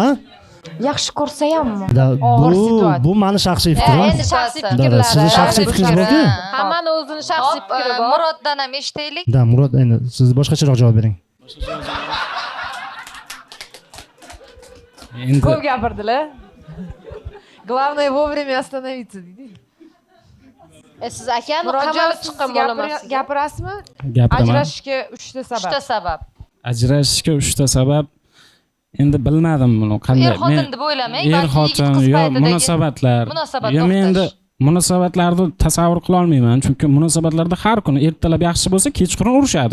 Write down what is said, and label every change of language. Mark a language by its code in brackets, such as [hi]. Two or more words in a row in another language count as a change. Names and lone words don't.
[uz] Yaxshi ko'rsa hammi? Bu meni shaxsiy fikrim. Endi shaxsiy fikrlar. Sizni shaxsiy fikringiz borku? Hammani o'zining shaxsiy fikri bor. Muroddan ham eshitaylik. Da, Murod, endi siz boshqacharoq javob bering. Ko'p gapirdilar. [ru] Главное вовремя остановиться deydi. [uz] Siz akani qamalib chiqqan bo'lamasiz. Gapirasizmi? Gapiraman. Ajrashishga 3 ta sabab. 3 ta sabab. Ajrashishga 3 ta sabab. Endi bilmadim buni qanday. Er-xotin deb o'ylamang, er-xotin yo munosabatlar. Yo men endi munosabatlarni tasavvur qila olmayman, chunki munosabatlarda har kuni ertalab yaxshi bo'lsa, kechqurun urushadi.